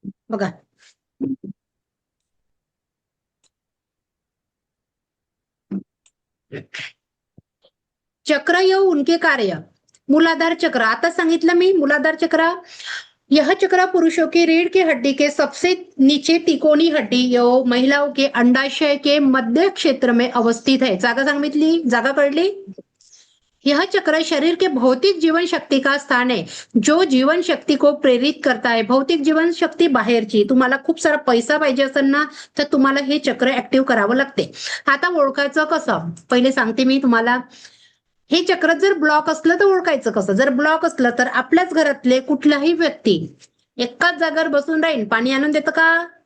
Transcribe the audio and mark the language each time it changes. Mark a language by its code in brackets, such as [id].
[hi] बघा, चक्र यो उनके कार्य. [mr] मूलाधार चक्र आता सांगितलं मी. [hi] मूलाधार चक्र, यह चक्र पुरुषों की रीढ़ की हड्डी के सबसे नीचे तिकोनी हड्डी यो महिलाओं के अंडाशय के मध्य क्षेत्र में अवस्थित है. [mr] जागा सांगितली, जागा कळली. [hi] यह चक्र शरीर के भौतिक जीवन शक्ति का स्थान है, जो जीवन शक्ति को प्रेरित करता है. [mr] भौतिक जीवन शक्ती बाहेरची. तुम्हाला खूप सारा पैसा पाहिजे असेल ना तर तुम्हाला हे चक्र ऍक्टिव्ह करावं लागते. आता ओळखायचं कसं, पहिले सांगते मी तुम्हाला. हे चक्र जर ब्लॉक असलं तर ओळखायचं कसं. जर ब्लॉक असलं तर आपल्याच घरातले कुठलाही व्यक्ती एकाच जागेवर बसून राहील. पाणी आणून देतं का?